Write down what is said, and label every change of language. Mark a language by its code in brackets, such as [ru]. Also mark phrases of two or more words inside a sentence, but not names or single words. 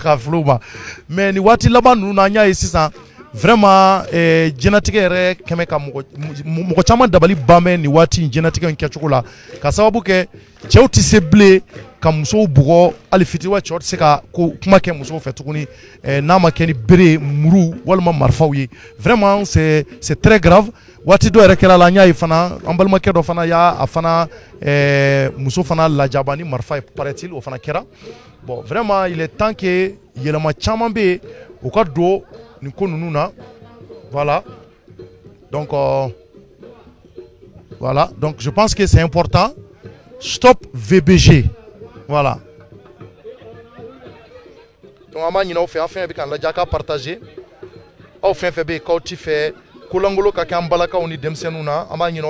[bm] k'a filɛ u ma mais nin waati laban ninnu na an y'a ye sisan vraiment jɛnatigɛ yɛrɛ kɛmɛ ka mɔgɔ caman dabali banbɛ nin waati jɛnatigɛ in kɛcogo la ka sababu kɛ cɛw tɛ se bilen ka musow bugɔ hali fitiri wa cɛw tɛ se ka kuma kɛ musow fɛ tuguni n'a ma kɛ ni bere muru walima marifaw ye [fr] vraiment c'est très grave [bm] waati dɔ yɛrɛ kɛra la an y'a ye fana an balimakɛ dɔ fana y'a fana muso fana lajaba ni marifa ye paraît-il o fana kɛra [fr] bon vraiment il est temps que [bm] yɛlɛma caman bɛ yen o ka don nin ko ninnu na [fr] voilà donc voilà donc je pense que c'est important stop VBG voilà donc [bm] an b'a ɲini aw fɛ an fɛn bɛ k'an lajɛ a ka partager aw fɛn fɛn bɛ yen k'aw ti fɛ kolangolo ka kɛ an balakaw ni denmisɛnninw na an b'a ɲini aw